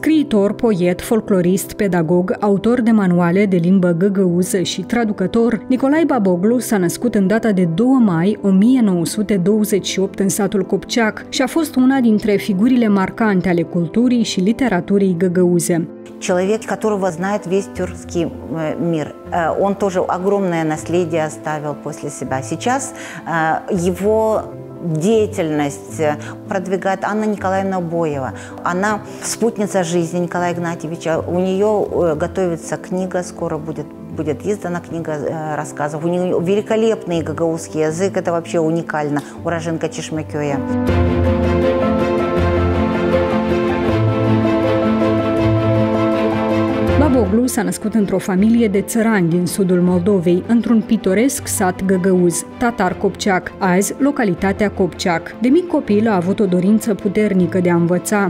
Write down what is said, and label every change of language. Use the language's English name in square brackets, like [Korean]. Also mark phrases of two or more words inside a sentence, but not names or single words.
[Romanian] scriitor, poet, folclorist, pedagog, autor de manuale de limbă găgăuză și traducător, Nicolae Baboglu s-a născut în data de 2 mai 1928 în satul Copceac și a fost una dintre figurile marcante ale culturii și literaturii găgăuze. [Russian] Человек, которого знает весь тюркский мир. Он тоже огромное наследие оставил после себя. Сейчас его деятельность продвигает Анна Николаевна Боева. Она спутница жизни Николая Игнатьевича. У нее готовится книга, скоро будет издана книга рассказов. У нее великолепный гагаузский язык, это вообще уникально. Уроженка Чешмекёя. [Romanian] Baboglu s-a născut într-o familie de țărani din sudul Moldovei, într-un pitoresc sat găgăuz, Tatar Copceac, azi localitatea Copceac. De mic copil a avut o dorință puternică de a învăța.